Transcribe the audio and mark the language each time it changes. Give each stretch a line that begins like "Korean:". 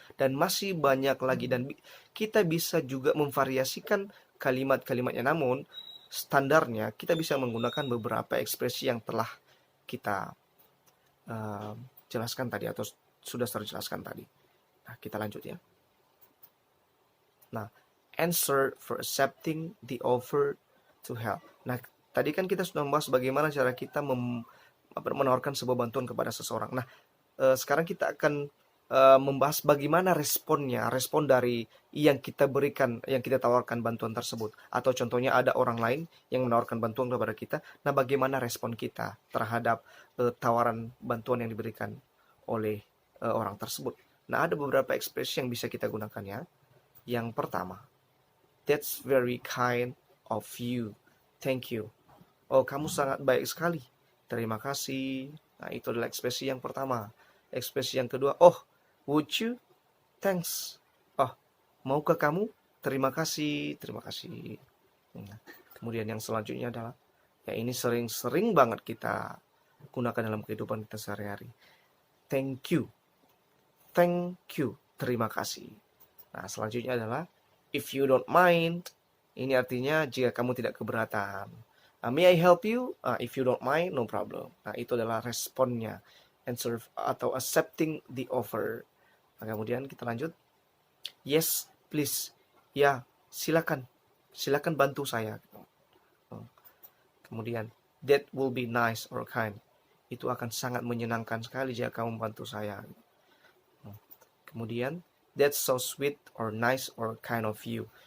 Indonesian: Dan masih banyak lagi, dan kita bisa juga memvariasikan kalimat-kalimatnya. Namun, standarnya kita bisa menggunakan beberapa ekspresi yang telah kita jelaskan tadi atau sudah terjelaskan tadi. Nah, kita lanjut ya.
English: Nah, answer for accepting the offer to help.
Indonesian: Nah, tadi kan kita sudah membahas bagaimana cara kita menawarkan sebuah bantuan kepada seseorang. Nah, sekarang kita akan membahas bagaimana respon dari yang kita berikan, yang kita tawarkan bantuan tersebut. Atau contohnya ada orang lain yang menawarkan bantuan kepada kita. Nah, bagaimana respon kita terhadap tawaran bantuan yang diberikan oleh orang tersebut. Nah, ada beberapa ekspresi yang bisa kita gunakan ya. Yang pertama,
English: that's very kind of you. Thank you.
Indonesian: Oh, kamu sangat baik sekali. Terima kasih. Nah, itu adalah ekspresi yang pertama. Ekspresi yang kedua,
English: oh, would you? Thanks.
Indonesian: Oh, maukah kamu? Terima kasih. Terima kasih. Nah, kemudian yang selanjutnya adalah, ya ini sering banget kita gunakan dalam kehidupan kita sehari-hari.
English: Thank you. Thank you.
Indonesian: Terima kasih. Nah, selanjutnya adalah,
English: if you don't mind.
Indonesian: Ini artinya jika kamu tidak keberatan.
English: May I help you? If you don't mind, no problem.
Indonesian: Nah, itu adalah responnya. Answer atau
English: accepting the offer.
Indonesian: Nah, kemudian kita lanjut.
English: Yes, please.
Indonesian: Ya, silakan. Silakan bantu saya. Kemudian,
English: that will be nice or kind.
Indonesian: Itu akan sangat menyenangkan sekali jika kamu membantu saya. Kemudian,
English: that's so sweet or nice or kind of you.